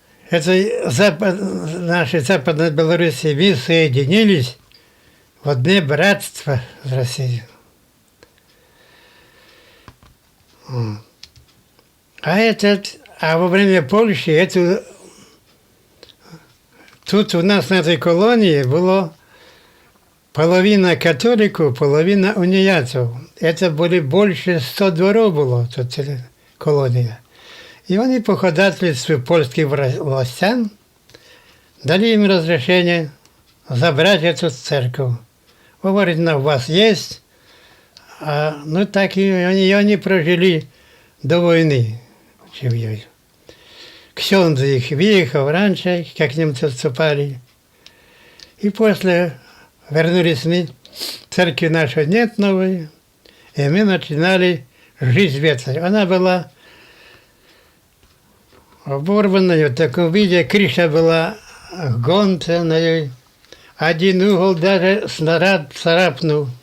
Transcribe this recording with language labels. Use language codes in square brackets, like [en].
[ru] Это наши Западной Белоруссии, мы соединились в одно братство с Россией. А во время Польши, тут у нас на этой колонии было половина католиков, половина [uk] уніяців. Це були більше 100 дворів було, тут колонія. І вони по ходатайству польських властям дали їм розрішення забрати цю церкву. Говорить, у вас є, ну так і вони прожили до війни. [ru] Ксенз их выехал раньше, как немцы отступали. И после вернулись мы, церкви нашей нет новой, и мы начинали жить в этой. Она была оборванная в таком виде, крыша была гончая, один угол даже снаряд царапнул.